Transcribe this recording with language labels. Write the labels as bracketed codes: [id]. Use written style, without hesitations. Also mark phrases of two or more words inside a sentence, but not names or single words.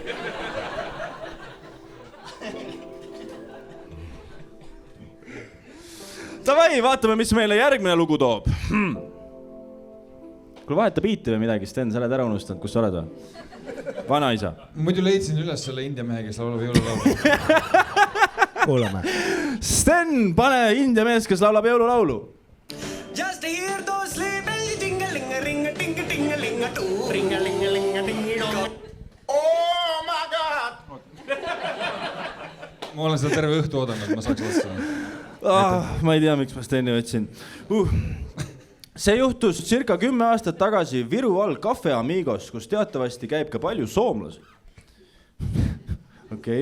[et] Davai, vaatame, mis meile järgmine lugu toob. Kuule, vaheta biiti või midagi, Sten, sa oled ära unustanud, kus sa oled või? Vanaisa. Muidu leidsin üles selle India mehe, kes laulab jõululaulu. Kuulame. Sten, pane India mees, kes laulab jõululaulu. [en] Just hear those sleigh bells ding-a-ling-a-ring-a-ding-a-ling-a-doo ring-a-ling-a-ling-a-ding-a-doo. Oh my god! [et] Ma olen seda terve õhtu oodanud, ma saaks lasta. Ma ei tea, miks ma Steni võtsin. See juhtus circa 10 aastat tagasi Viru all Cafe Amigos, kus teatavasti käib ka palju soomlasi. Okei.